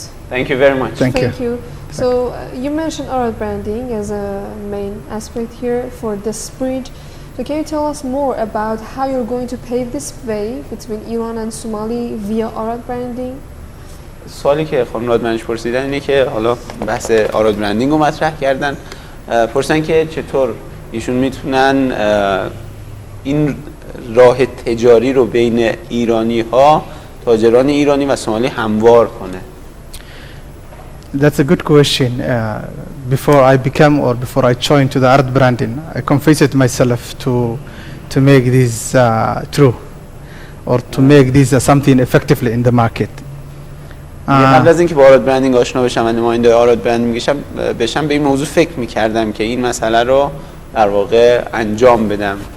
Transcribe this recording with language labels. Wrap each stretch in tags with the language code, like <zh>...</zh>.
<en>Thank you very much. Thank you. So you mentioned AradBranding as a main aspect here for this bridge. So can you tell us more about how you're going to pave this way between Iran and Somali via AradBranding?</en> <fa>سوالی که خانم رادمنش پرسیدن اینه که حالا بحث AradBranding رو مطرح کردن، پرسیدن که چطور ایشون میتونن این راه تجاری رو بین ایرانی ها، تاجران ایرانی و سومالی هموار کنه.</fa> <en>That's a good question. Before I became or before I joined to the AradBranding, I confessed myself to make this true or to make this something effectively in the market.</en> <fa>قبل از اینکه با AradBranding آشنا بشم و نماینده AradBranding بشم به این موضوع فکر می‌کردم که این مسئله رو در واقع انجام بدم.</fa>